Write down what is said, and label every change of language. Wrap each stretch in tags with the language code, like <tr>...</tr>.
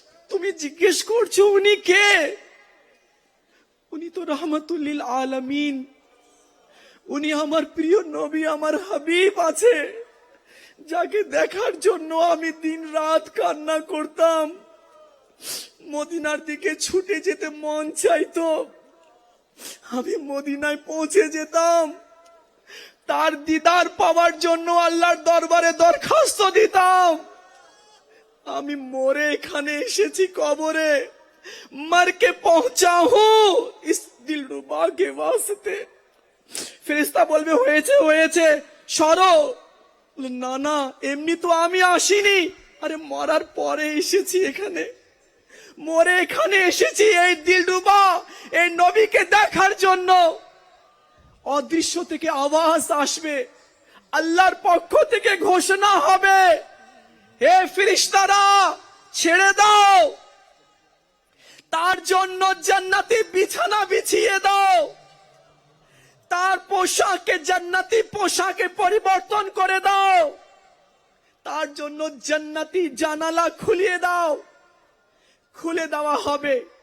<bn>তুমি জিজ্ঞেস করছো উনি কে? উনি তো রহমতুল্লিল আলামিন, উনি আমার প্রিয় নবী, আমার হাবিব আছে, যাকে দেখার জন্য আমি দিন রাত কান্না করতাম। মদিনার দিকে ছুটে যেতে মন চাইতো, আমি মদিনায় পৌঁছে যেতাম, তার দিদার পাওয়ার জন্য আল্লাহর দরবারে দরখাস্ত দিতাম। আমি মরে এখানে এসেছি কবরে,</bn> <hi>मर के पहुंचा हूं इस दिलरुबा के वास्ते।</hi> <bn>ফেরেশতা বলবে হয়েছে হয়েছে সরো। না না, এমনি তো আমি আসিনি, আরে মরার পরে এসেছি এখানে, মরে এখানে এসেছি এই দিলরুবা এই নবীকে দেখার জন্য। অদৃশ্য থেকে আওয়াজ আসবে, আল্লাহর পক্ষ থেকে ঘোষণা হবে, হে ফেরেশতারা ছেড়ে দাও, তার জন্য জান্নাতি বিছানা বিছিয়ে দাও, তার পোশাকে জান্নাতি পোশাকে পরিবর্তন করে দাও, তার জন্য জান্নাতি জানালা খুলিয়ে দাও। খুলে দেওয়া হবে।</bn>